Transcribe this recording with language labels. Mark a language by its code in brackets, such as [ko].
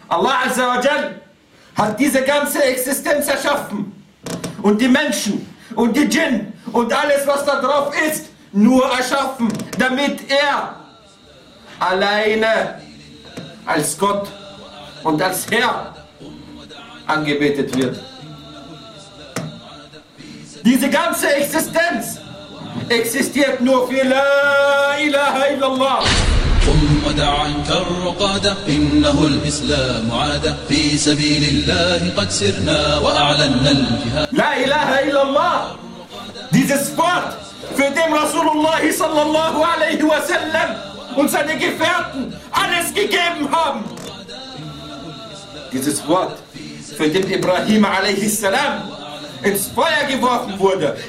[de] Allah Azza wa Jal hat diese ganze Existenz erschaffen und die Menschen und die Djinn und alles, was da drauf ist, nur erschaffen, damit er alleine als Gott und als Herr angebetet wird. Diese ganze Existenz existiert nur für La ilaha illallah. [ar] قم ودع عنك الرقاد إنه الإسلام عاد في سبيل الله قد سرنا وأعلنا الجهاد. لا إله إلا الله. [de] Dieses Wort, für den Rasulullah sallallahu alaihi wa sallam und seine Gefährten alles gegeben haben. Dieses Wort, für den Ibrahim alaihi salam ins Feuer geworfen wurde.